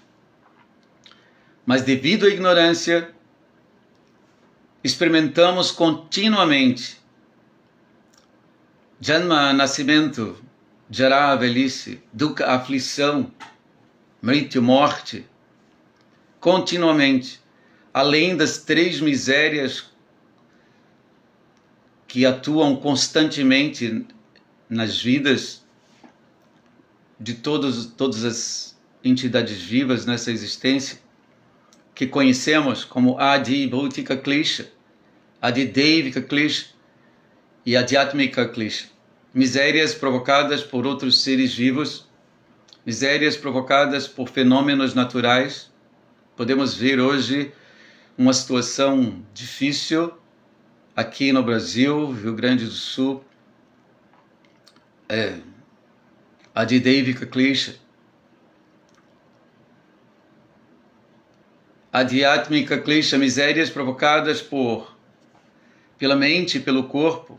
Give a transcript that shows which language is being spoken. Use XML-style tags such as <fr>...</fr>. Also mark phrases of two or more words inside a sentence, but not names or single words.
<pt>Mas devido à ignorância, experimentamos continuamente Janma, nascimento, Jara, velhice, Dukkha, aflição, Mrityu, morte, continuamente, além das 3 misérias que atuam constantemente nas vidas de todas as entidades vivas nessa existência, que conhecemos como</pt> <sa>Adi Bhautika Klesha, Adi Deivika Klesha</sa> <pt>e</pt> <sa>Adhyatmika Klesha.</sa> <pt>Misérias provocadas por outros seres vivos, misérias provocadas por fenômenos naturais. Podemos ver hoje uma situação difícil aqui no Brasil, Rio Grande do Sul,</pt> <sa>Adi Deivika Klesha, Adhyatmika Klesha,</sa> <pt>misérias provocadas pela mente e pelo corpo.</pt>